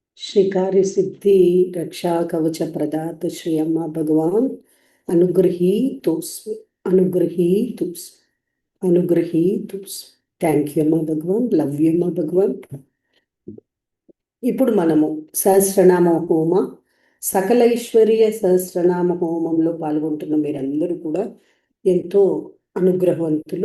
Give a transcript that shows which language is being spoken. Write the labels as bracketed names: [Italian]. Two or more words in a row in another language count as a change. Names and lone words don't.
[Sanskrit] श्रीकार्य सिद्धि रक्षा कवच प्रदात श्री अम्मा भगवान अनुग्रहीतोस्मि अनुग्रहीतोस्मि అనుగ్రహీతుస్. [English] thank you [Telugu] అమ్మా భగవాన్, [English] love you [Telugu] అమ్మా భగవాన్. ఇప్పుడు మనము సహస్రనామ హోమ, సకలైశ్వర్య సహస్రనామ హోమంలో పాల్గొంటున్న మీరందరూ కూడా ఎంతో అనుగ్రహవంతులు.